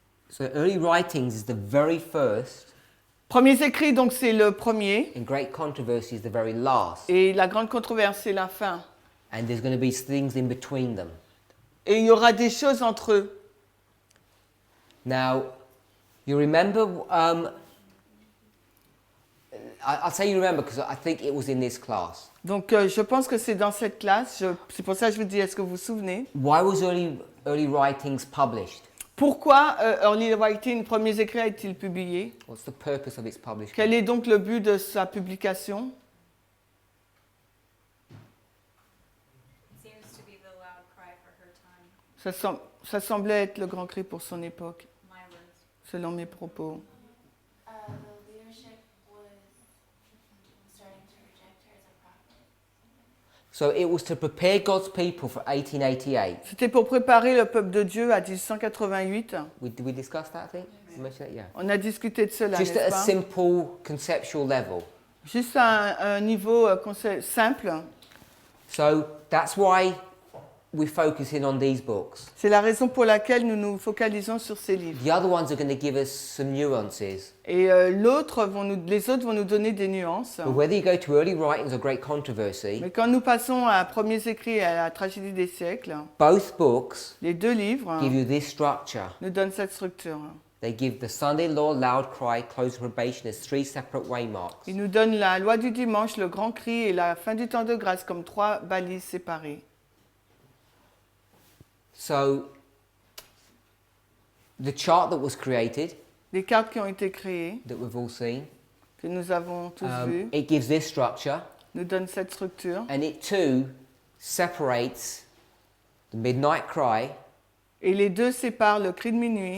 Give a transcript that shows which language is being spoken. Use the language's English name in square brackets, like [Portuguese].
[English] So early writings is the very first [French] Premiers écrits, donc c'est le premier. [English] And great controversy is the very last. [French] Et la grande controverse, c'est la fin. [English] And there's going to be things in between them. [French] Et il y aura des choses entre eux. [English] Now, you remember, I'll say you remember because I think it was in this class. [French] Donc je pense que c'est dans cette classe. C'est pour ça que je vous dis, est-ce que vous vous souvenez? [English] Why was early writings published? [French] Pourquoi Early Writing, premiers écrits, a-t-il publié? [English] What's the purpose of its publishing? [French] Quel est donc le but de sa publication? [English] It seems to be the loud cry for her time. [French] Ça semblait être le grand cri pour son époque, [English] My words. [French] selon mes propos. [English] The leadership was starting to reject her as a prophet. So it was to prepare God's people for 1888. [French] C'était pour préparer le peuple de Dieu à 1888. [English] Did we discuss that, I think? You mentioned that? Yeah. [French] On a discuté de cela, [English] Just [French] n'est-ce [English] at a [French] pas? [English] simple conceptual level. [French] Juste à un niveau simple. [English] So that's why we're focusing on these books. [French] C'est la raison pour laquelle nous nous focalisons sur ces livres. [English] The other ones are going to give us some nuances. [French] Et les autres vont nous donner des nuances. [English] But whether you go to early writings or great controversy, [French] Mais quand nous passons à Premiers écrits et à la tragédie des siècles, [English] both books [French] les deux livres [English] give you this structure. [French] nous donnent cette structure. [English] They give the Sunday law, loud cry, close of probation as three separate waymarks. [French] Ils nous donnent la loi du dimanche, le grand cri et la fin du temps de grâce comme trois balises séparées. [English] So the chart that was created, [French] Les cartes qui ont été créées, [English] that we've all seen, [French] que nous avons tous vues, [English] it gives this structure, [French] nous donnent cette structure. [English] and it too separates the midnight cry [French] Et les deux séparent le cri de minuit